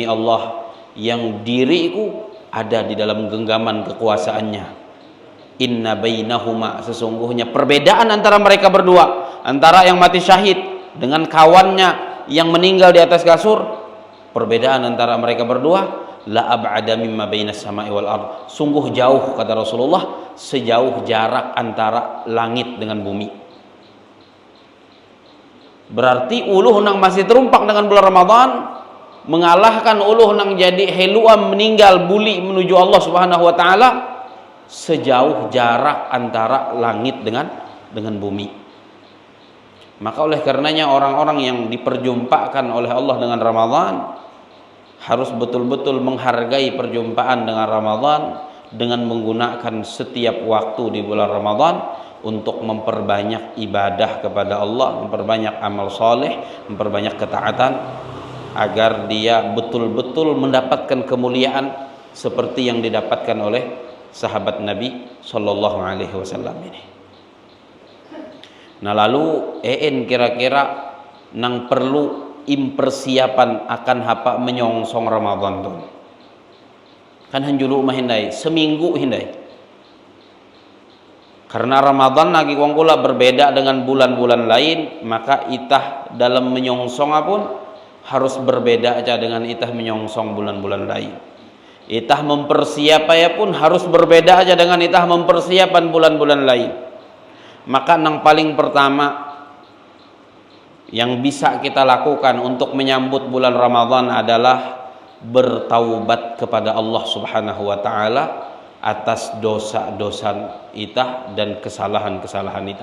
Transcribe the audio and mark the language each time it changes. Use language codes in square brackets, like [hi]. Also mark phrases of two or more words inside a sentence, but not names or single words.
[id] Allah yang diriku ada di dalam genggaman kekuasaannya, [ar] إن بينهما, [id] sesungguhnya perbedaan antara mereka berdua, antara yang mati syahid dengan kawannya yang meninggal di atas kasur, perbedaan antara mereka berdua [ar] لأبعد مما بين السماء والأرض, [id] sungguh jauh, kata Rasulullah, sejauh jarak antara langit dengan bumi. Berarti uluh nang masih terumpak dengan bulan Ramadan mengalahkan uluh nang jadi heluam meninggal buli menuju Allah [ar] سبحانه وتعالى [id] sejauh jarak antara langit dengan bumi. Maka oleh karenanya orang-orang yang diperjumpakan oleh Allah dengan Ramadan harus betul-betul menghargai perjumpaan dengan Ramadan dengan menggunakan setiap waktu di bulan Ramadan untuk memperbanyak ibadah kepada Allah, memperbanyak amal soleh, memperbanyak ketaatan, agar dia betul-betul mendapatkan kemuliaan seperti yang didapatkan oleh sahabat Nabi [ar] صلى الله عليه وسلم [id] ini. Nah lalu kira-kira nang perlu [nij] impersiapan akan hapa [id] menyongsong Ramadan tuh kan [nij] hanjulu mah hindai [id] seminggu hindai, karena Ramadan lagi kula berbeda dengan bulan-bulan lain, maka itah dalam menyongsong pun harus berbeda aja dengan itah menyongsong bulan-bulan lain. Itah mempersiapaya pun harus berbeda aja dengan itah mempersiapan bulan-bulan lain. Maka yang paling pertama yang bisa kita lakukan untuk menyambut bulan Ramadan adalah bertaubat kepada Allah [ar] سبحانه وتعالى [id] atas dosa-dosa itah dan kesalahan-kesalahan itah.